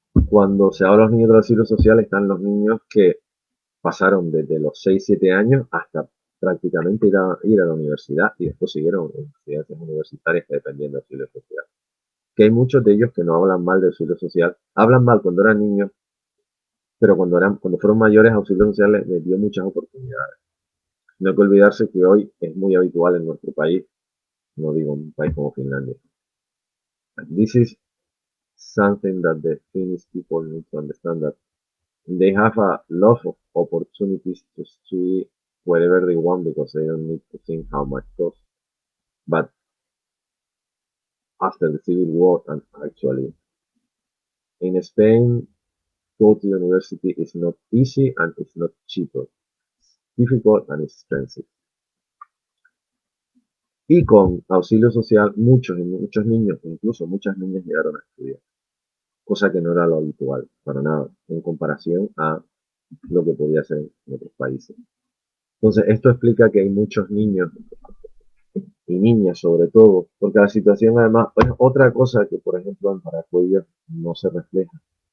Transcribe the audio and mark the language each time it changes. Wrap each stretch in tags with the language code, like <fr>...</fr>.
<es>Cuando se habla de los niños del asilo social están los niños que pasaron desde los 6 7 años hasta prácticamente ir a la universidad y después siguieron en estudiantes universitarias que dependían del asilo social. Que hay muchos de ellos que no hablan mal del asilo social, hablan mal cuando eran niños, pero cuando fueron mayores, auxilio social les dio muchas oportunidades. No hay que olvidarse que hoy es muy habitual en nuestro país, no digo un país como Finlandia.</es> <en>This is something that the Finnish people need to understand, that they have a lot of opportunities to study wherever they want because they don't need to think how much costs. But after the civil war, and actually in Spain, go to university is not easy and it's not cheaper. It's difficult and expensive.</en> <es>Y con auxilio social, muchos niños, incluso muchas niñas llegaron a estudiar, cosa que no era lo habitual, para nada, en comparación a lo que podía ser en otros países. Entonces, esto explica que hay muchos niños y niñas sobre todo, porque la situación además es otra cosa que, por ejemplo, en Paracuellos no se refleja.</es>